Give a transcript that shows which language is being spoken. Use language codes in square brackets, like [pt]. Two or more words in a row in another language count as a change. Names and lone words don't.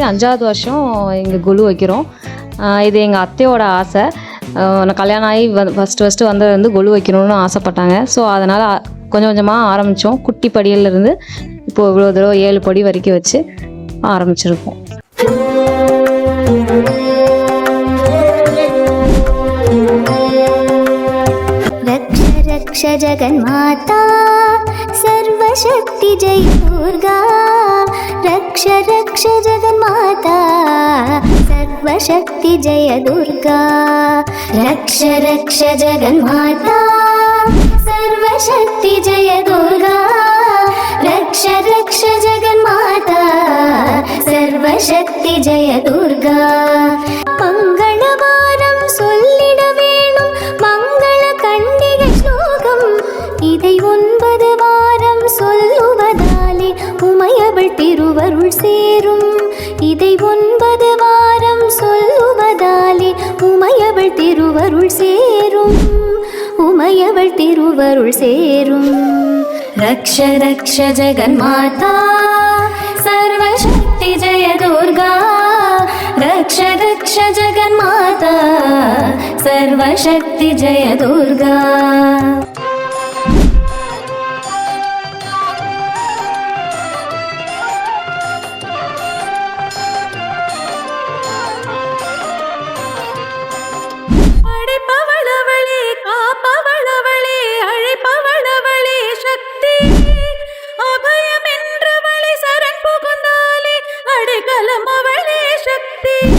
[ta] 5வது வருஷம் எங்கள் கொலு வைக்கிறோம். இது எங்கள் அத்தையோட ஆசை. நான் கல்யாணம் ஆகி ஃபஸ்ட்டு வந்தது வந்து கொலு வைக்கணும்னு ஆசைப்பட்டாங்க. ஸோ அதனால் கொஞ்சம் கொஞ்சமாக ஆரம்பித்தோம். குட்டி படியிலேருந்து இப்போது இவ்வளோ தடவை 7 படி வரைக்கும் வச்சு ஆரம்பிச்சிருக்கோம். [sa] रक्ष जगन्माता सर्वशक्ति जय दुर्गा रक्ष रक्ष जगन्माता सर्वशक्ति जय दुर्गा रक्ष रक्ष जगन्माता सर्वशक्ति जय दुर्गा रक्ष रक्ष जगन्माता सर्वशक्ति जय दुर्गा [ta] மங்களவாரம் சொல்லிட வேணும் மங்கள கண்டிகை ஸ்லோகம் இதை 9 வாரம் சொல்லுவதாலே உமையவள் திருவருள் சேரும் இதை 9 வாரம் சொல்லுவதாலே உமையவள் திருவருள் சேரும் உமையவள் திருவருள் சேரும் [sa] रक्ष रक्ष जगन्माता सर्वशक्ति जय दुर्गा रक्ष रक्ष जगन्माता सर्वशक्ति जय दुर्गा [ta] அழைப்பவளவளே காப்பவளவளே அழைப்பவளவளே சக்தி அபயம் என்றவளை சரண் புகுந்தாலே அடைக்கலம் அவளே சக்தி